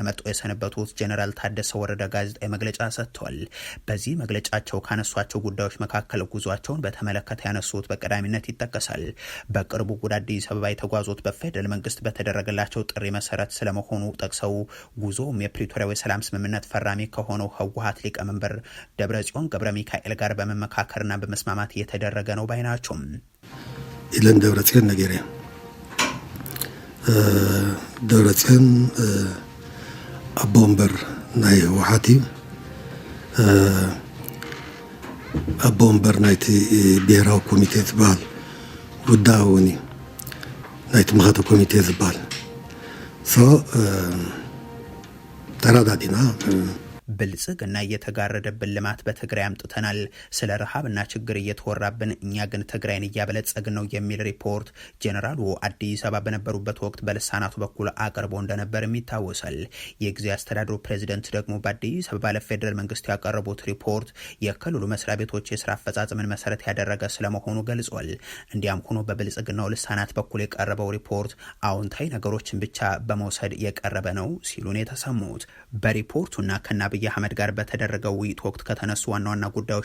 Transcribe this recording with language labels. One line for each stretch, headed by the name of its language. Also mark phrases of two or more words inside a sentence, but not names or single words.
Amharic: መርጦ የሰነበቱት ጀነራል ታደሰ ወረደ ጋዜጣዊ መግለጫ ሰጥተዋል። በዚህ መግለጫቸው ካነሷቸው ጉዳዮች መካከል ጉዟቸውን በተመለከተ ያነሱት በቀዳሚነት ይጠቀሳል። በቅርቡ ወደ አዲስ አበባ የተጓዙት በፌደራል መንግስት በተደረገላቸው ጥሪ መሰረት ስለመሆኑ ጠቅሰው ጉዞውም የፕሪቶሪያው የሰላም ስምምነት ፈራሚ ከሆነው ህወሓት ሊቀመንበር ደብረጽዮን ገብረ ሚካኤል ጋር በመመካከርና በመስማማት እየተደረገ ነው ባይ ናቸው።
Tigrinya: ኢለን ደብረጽዮን ነገሬ ደብረጽዮን አቦ ወንበር ናይ ህወሓት አቦ ወንበር ናይቲ ብሔራዊ ኮሚቴ ዝበሃል ጉዳይ እውን ናይቲ ምክትል ኮሚቴ ዝበሃል ተራዳዲና
Amharic: ብልጽግና እየተጋረደብን ልማት በትግራይ አምጥተናል፣ ስለ ረሃብና ችግር እየተወራብን እኛ ግን ትግራይን እያበለጸግን ነው የሚል ሪፖርት ጄኔራሉ አዲስ አበባ በነበሩበት ወቅት በልሳናቱ በኩል አቅርቦ እንደነበርም ይታወሳል። የጊዜያዊ አስተዳደሩ ፕሬዚደንት ደግሞ በአዲስ አበባ ለፌዴራል መንግስት ያቀረቡት ሪፖርት የክልሉ መስሪያ ቤቶች የስራ አፈጻጸምን መሰረት ያደረገ ስለመሆኑ ገልጿል። እንዲያም ሆኖ በብልጽግናው ልሳናት በኩል የቀረበው ሪፖርት አዎንታዊ ነገሮችን ብቻ በመውሰድ የቀረበ ነው ሲሉን የተሰሙት በሪፖርቱና ከአብይ አህመድ ጋር በተደረገው ውይይት ወቅት ከተነሱ ዋና ዋና ጉዳዮች